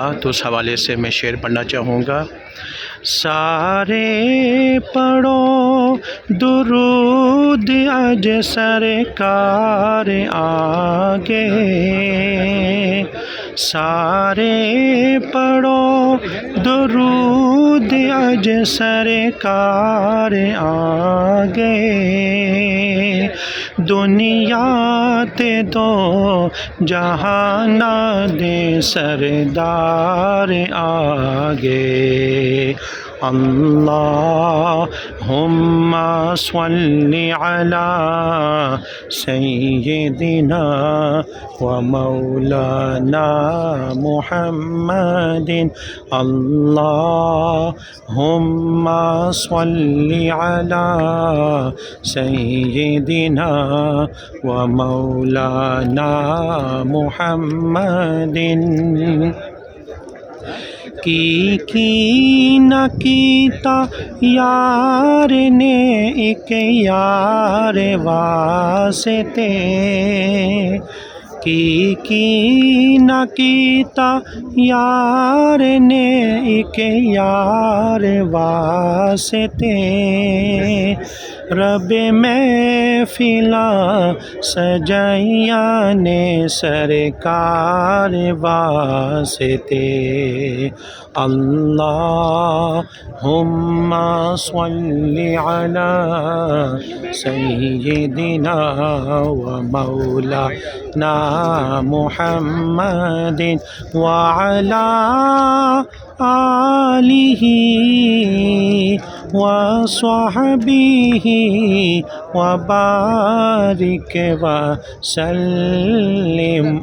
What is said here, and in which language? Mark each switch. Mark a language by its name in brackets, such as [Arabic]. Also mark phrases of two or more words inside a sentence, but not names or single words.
[Urdu] تو اس حوالے سے میں شعر پڑھنا چاہوں گا. [Punjabi] سارے پڑھو درود اج سرکار اگے، سارے پڑھو درود اج سرکار اگے. دنیا تے دو جہاناں دے سردار اگے. [Arabic] اللهم صل على سيدنا ومولانا محمد. اللهم صل على سيدنا ومولانا محمد. [Punjabi] کی نہ کیتا یار نے ایک یار واسطے، کی نہ کیتا یار نے ایک یار واسطے. رب محفلاں سجائیاں نے سرکار واسطے. [Arabic] اللهم صل على سيدنا ومولانا محمد وعلى آله وصحبه وبارك وسلم.